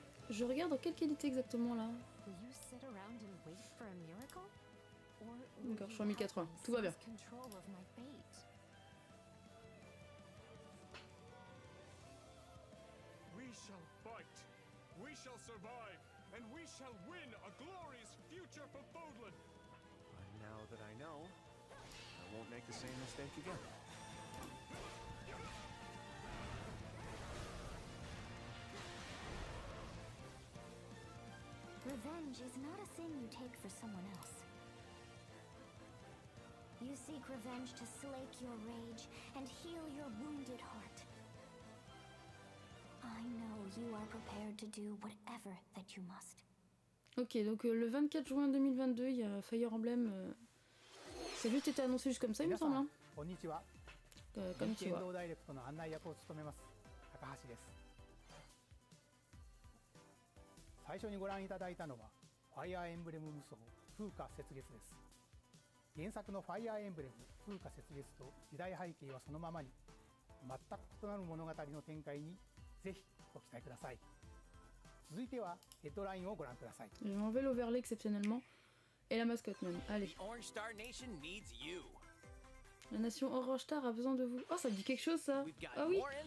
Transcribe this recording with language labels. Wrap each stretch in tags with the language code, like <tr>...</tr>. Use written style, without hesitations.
<fr>Je regarde dans quelle qualité exactement là.</fr> <en>Will you sit around and wait for a miracle? Or</en> <fr>D'accord, je suis en 1080, tout va bien.</fr> <en>Control of my fate? We shall fight. We shall survive. And we shall win a glorious future for Fodlan. And now that I know, I won't make the same mistake again. Revenge is not a thing you take for someone else. You seek revenge to slake your rage and heal your wounded heart. I know you are prepared to do whatever that you must.</en> <fr>Ok, donc le 24 juin 2022, il y a Fire Emblem. Ça a juste été annoncé juste comme ça, il me semble. Hein.</fr> <ja>Konnichiwa. Konnichiwa. 剣道ダイレクトの案内役を務めます高橋です。最初にご覧いただいたのはファイアーエンブレム無双風化雪月です。原作のファイアーエンブレム風化雪月と時代背景はそのままに全く異なる物語の展開にぜひご期待ください。続いてはヘッドラインをご覧ください。</ja> <fr>J'ai enlevé l'overlay exceptionnellement. Et la mascotte même. Allez.</fr> <en>The Orange Star Nation needs you.</en> <fr>La nation Orange Star a besoin de vous. Oh, ça me dit quelque chose ça. Ah oui.</fr>